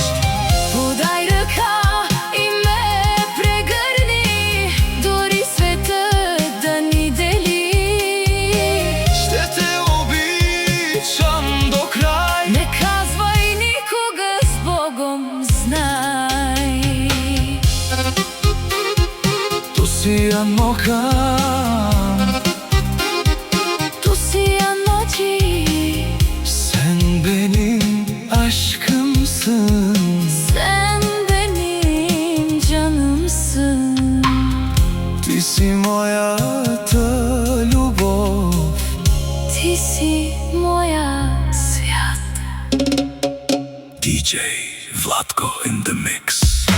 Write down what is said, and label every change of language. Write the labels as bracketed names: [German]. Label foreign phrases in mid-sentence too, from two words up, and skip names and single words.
[Bulgarian] Подай ръка и ме прегърни, дори светът да ни дели. Ще те обичам до край. Не казвай никога, с Богом знай. Tu si mokam, Tu si anacı, [Turkish] sen benim aşkımsın. sen benim canımsın. [Bulgarian] Ти си моята любов. Ти си моя свят. [English] DJ Vlatko in the mix.